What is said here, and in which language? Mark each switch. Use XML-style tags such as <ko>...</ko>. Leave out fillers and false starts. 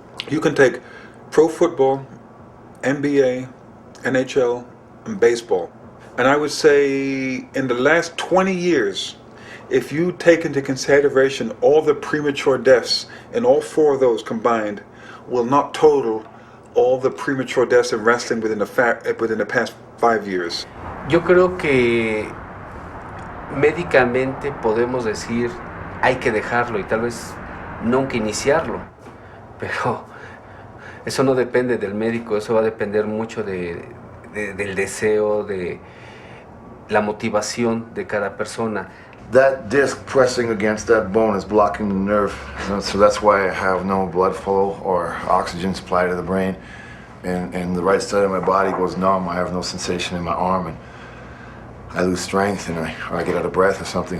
<en>You can take pro football, NBA, NHL, and baseball. And I would say in the last 20 years, if you take into consideration all the premature deaths in all 4 of those combined, will not total all the premature deaths in wrestling within the past 5 years.</en> <es>Yo creo que médicamente podemos decir hay que dejarlo y tal vez nunca iniciarlo, pero eso no depende del médico, eso va a depender mucho del deseo, de la motivación de cada persona.</es> <en>That disc pressing against that bone is blocking the nerve, so that's why I have no blood flow or oxygen supply to the brain, and the right side of my body goes numb. I have no sensation in my arm, and I lose strength, or I get out of breath or something.</en>